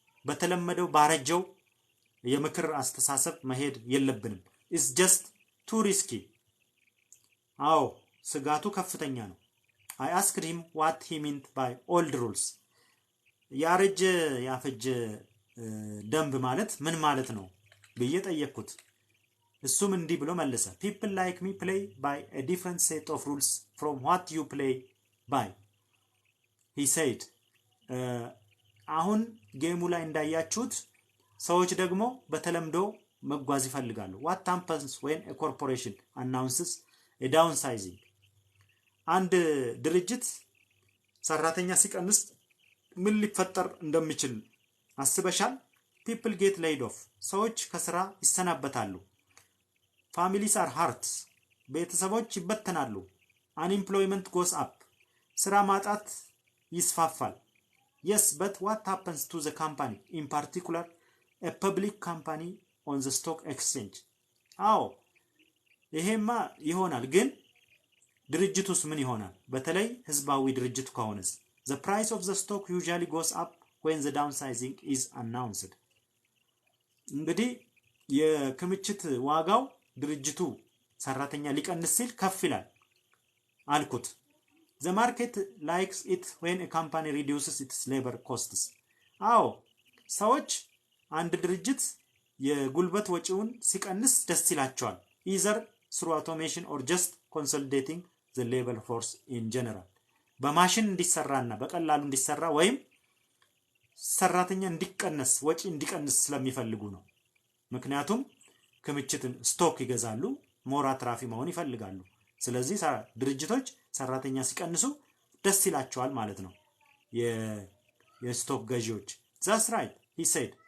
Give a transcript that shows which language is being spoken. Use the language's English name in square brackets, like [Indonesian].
[Amharic] በተለመደው ባረጀው የምክር አስተሳሰብ መሄድ የለብንም። [English] It's just too risky. [Amharic] አዎ ስጋቱ ከፍተኛ ነው። [English] I asked him what he meant by old rules. [Amharic] ያረጀ ያፈጀ ደንብ ማለት ምን ማለት ነው ብዬ ጠየቅኩት። እሱም እንዲህ ብሎ መለሰ። [English] People like me play by a different set of rules from what you play by. He said, [Amharic] አሁን ጌሙ ላይ እንዳያችሁት ሰዎች ደግሞ በተለምዶ መጓዝ ይፈልጋሉ። [English] What happens when a corporation announces a downsizing? [Amharic] አንድ ድርጅት ሰራተኛ ሲቀንስ ምን ሊፈጠር እንደሚችል አስበሻል? [English] People get laid off. [Amharic] ሰዎች ከስራ ይሰናበታሉ። [English] Families are hurt. [Amharic] ቤተሰቦች ይበተናሉ። [English] Unemployment goes up. [Amharic] ስራ ማጣት ይስፋፋል። [English] Yes, but what happens to the company, in particular a public company on the stock exchange? [Amharic] አዎ ይሄማ ይሆናል፣ ግን ድርጅቱስ ምን ይሆናል? በተለይ ህዝባዊ ድርጅቱ ከሆነስ? [English] The price of the stock usually goes up when the downsizing is announced. [Amharic] እንግዲህ የክምችት ዋጋው ድርጅቱ ሰራተኛ ሊቀንስ ሲል ከፍ ይላል አልኩት። [English] The market likes it when a company reduces its labor costs. [Amharic] አዎ ሰዎች አንድ ድርጅት የጉልበት ወጪውን ሲቀንስ ደስ ይላቸዋል። [English] either through automation or just consolidating the labor force in general. [Amharic] በማሽን እንዲሰራና በቀላሉ እንዲሰራ ወይም ሰራተኛ እንዲቀነስ ወጪ እንዲቀንስ ስለሚፈልጉ ነው። ምክንያቱም ክምችትን ስቶክ ይገዛሉ፣ ሞራ ትራፊ መሆን ይፈልጋሉ። ስለዚህ ድርጅቶች ሰራተኛ ሲቀንሱ ደስ ይላቸዋል ማለት ነው የስቶክ ገዢዎች። [English] That's right, he said.